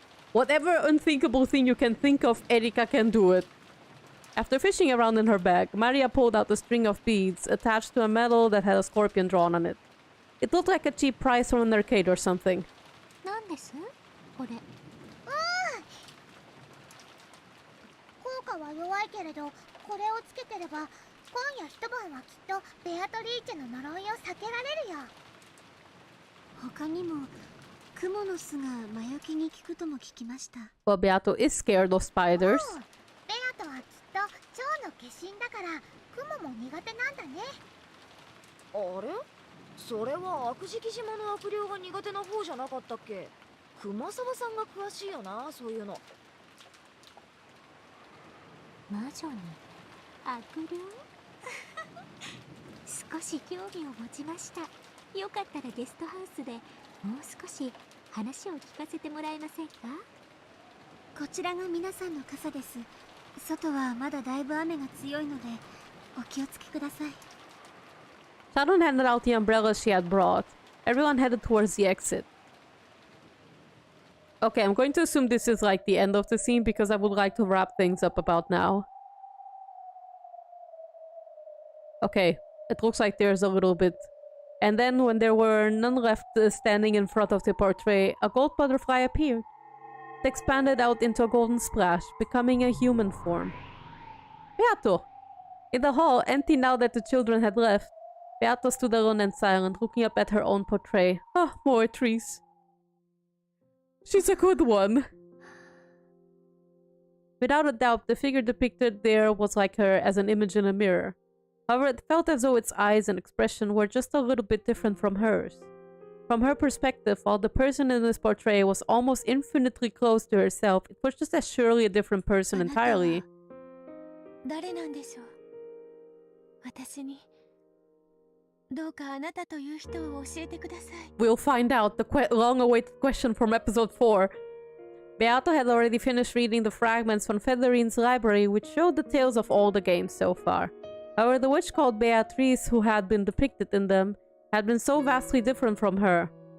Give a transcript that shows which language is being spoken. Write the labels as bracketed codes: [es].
[en] Whatever unthinkable thing you can think of, Erika can do it. After fishing around in her bag, Maria pulled out a string of beads attached to a medal that had a scorpion drawn on it. It looked like a cheap prize from an arcade or something. [ja] 何です？これ。効果は弱いけれど、これをつけてれば、今夜一晩はきっとベアトリーチェの呪いを避けられるよ。他にも。クモの巣が魔除けに効くとも聞きました。 [en] Well, Beato is scared of spiders. [ja] ベアトはきっと蝶の化身だからクモも苦手なんだね。あれ？それは悪食島の悪霊が苦手な方じゃなかったっけ？熊沢さんが詳しいよな、そういうの。魔女に悪霊？少し興味を持ちました。よかったらゲストハウスでもう少し話を聞かせてもらえませんか？こちらが皆さんの傘です。外はまだだいぶ雨が強いのでお気をつけください。 [en] Sharon handed out the umbrellas she had brought. Everyone headed towards the exit. Okay, I'm going to assume this is like the end of the scene because I would like to wrap things up about now. Okay, it looks like there's a little bit. And then when there were none left standing in front of the portrait, a gold butterfly appeared. It expanded out into a golden splash, becoming a human form. Beato! In the hall, empty now that the children had left, Beato stood alone and silent, looking up at her own portrait. Ah, more trees. She's a good one. Without a doubt, the figure depicted there was like her as an image in a mirror. However, it felt as though its eyes and expression were just a little bit different from hers. From her perspective, while the person in this portrait was almost infinitely close to herself, it was just as surely a different person entirely. [ja] 誰なんでしょう。私にどうかあなたという人を教えてください。 [en] We'll find out the long-awaited question from episode 4. Beato had already finished reading the fragments from Federine's library, which showed the tales of all the games so far. However, the witch called Beatrice, who had been depicted in them, had been so vastly different from her.